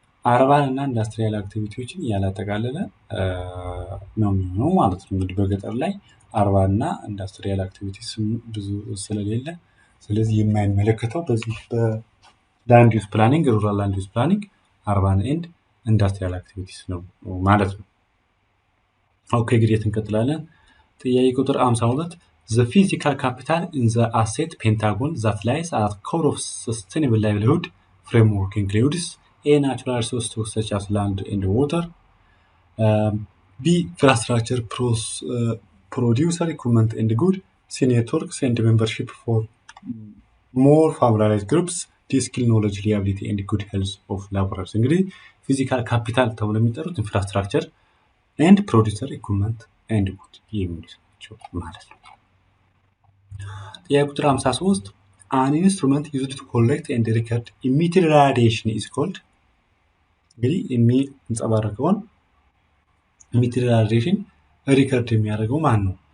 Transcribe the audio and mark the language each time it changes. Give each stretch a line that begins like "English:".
Amharic: አርባን እና ኢንዱስትሪያል አክቲቪቲዎችን ያላጠቃለለ ነው የሚሆነው ማለት ነው። እንግዲህ በገጠር ላይ አርባን እና ኢንዱስትሪያል አክቲቪቲስ ብዙ ስለሌለ ስለዚህ የማይመለከተው በዚህ በላንድ ዩዝ ፕላኒንግ ሩራል ላንድ ዩዝ ፕላኒንግ አርባን ኤንድ ኢንዱስትሪያል አክቲቪቲስ ነው ማለት ነው። ኦኬ እንግዲህ እንቀጥላለን። ጥያቄ ቁጥር 52
English: The physical capital in the asset pentagon that lies at core of sustainable livelihood framework includes A. Natural resources such as land and water, B. Infrastructure, producer, equipment and good, C. Networks and membership for more favored groups, D. Skill, knowledge, reliability and good health of laborers.
Amharic: እንግዲህ ፊዚካል ካፒታል ተብሎ የሚጠሩት ኢንፍራስትራክቸር ኤንድ ፕሮዲውሰር ኢኩዊፕመንት ኤንድ ጉድ የሚሉት ናቸው ማለት ነው። ጥያቄ ቁጥር 53
English: An instrument used to collect and record emitted radiation is called
Amharic: እንግዲህ የሚንጸባረቀውን
English: emitted radiation
Amharic: ሪከርድ የሚያደርገው ማን ነው?